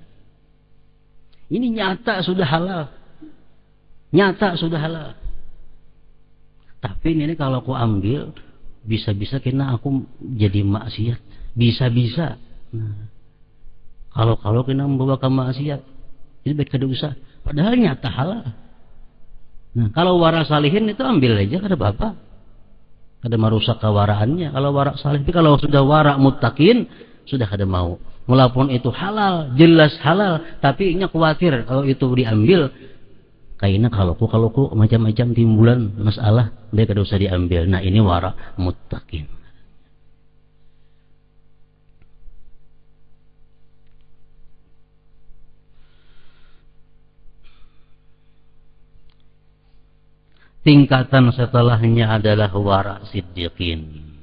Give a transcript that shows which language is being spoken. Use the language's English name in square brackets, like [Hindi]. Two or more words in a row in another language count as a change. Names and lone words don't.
[Indonesian] Ini nyata sudah halal. Nyata sudah halal. [Banjar] Tapi ini kalau aku ambil, bisa-bisa kena aku jadi maksiat. Bisa-bisa. Nah, kalau kena membawa ke maksiat, itu baik kada usah. [Indonesian] Padahal nyata halal. [Banjar] Nah kalau wara salihin itu ambil aja, kada apa-apa. Kada merusak kewaraannya kalau wara salih. Tapi kalau sudah wara muttaqin, sudah kada mau. Walaupun itu halal, jelas halal, tapi nya khawatir kalau itu diambil, kayaknya kalau ku macam-macam timbulan masalah, dia kada usah diambil. [Indonesian] Nah ini wara muttaqin. Tingkatan setelahnya adalah wara siddiqin.